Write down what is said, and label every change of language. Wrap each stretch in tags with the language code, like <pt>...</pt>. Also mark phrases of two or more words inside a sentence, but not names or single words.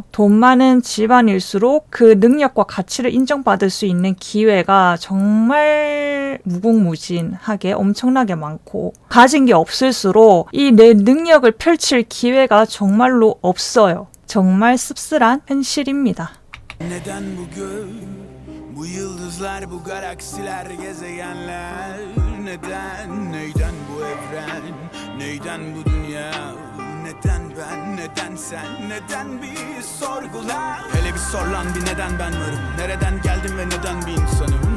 <ko>돈 많은 집안일수록 그 능력과 가치를 인정받을 수 있는 기회가 정말 무궁무진하게 엄청나게 많고, 가진 게 없을수록 이 내 능력을 펼칠 기회가 정말로 없어요. 정말 씁쓸한 현실입니다.</ko> <tr>Neden bugün bu yıldızlar, bu galaksiler, gezegenler? Neden, neyden bu evren, neyden bu dünya? Neden ben, neden sen, neden bir sorgular? Hele bir sor lan bir neden ben varım? Nereden geldim ve neden bir insanım?</tr>